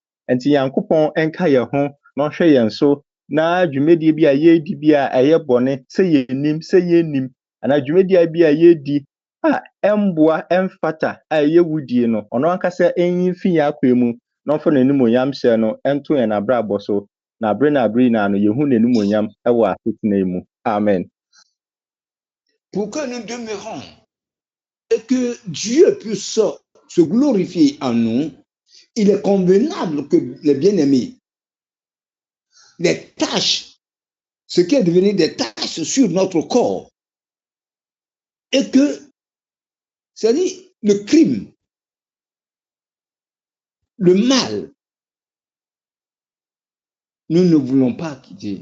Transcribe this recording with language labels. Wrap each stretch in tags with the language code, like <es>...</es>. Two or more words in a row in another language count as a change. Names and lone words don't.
<ak>Enti Nyankopɔn ɛnka yɛn ho na ɔhwɛ yɛn so na dwumadie bi a yɛredi bi a ɛyɛ bɔne sɛ yɛnim sɛ yɛnnim anaa dwumadie bi a yɛredi a ɛmboa ɛmfata a ɛyɛ wudie no ɔno ankasa ɛnyi fi yɛn akwan mu na ɔfa n'animonyam hyɛ no ɛnto yɛn abrabɔ so na abere na abere nyinaa no yɛhu n'animonyam ɛwɔ asetena mu. Amen.</ak> <fr>Pour que nous demeurons et que Dieu puisse se glorifier en nous, il est convenable que les bien-aimés, les tâches, ce qui est devenu des tâches sur notre corps, Et que, c'est-à-dire, le crime, le mal, nous ne voulons pas quitter.</fr>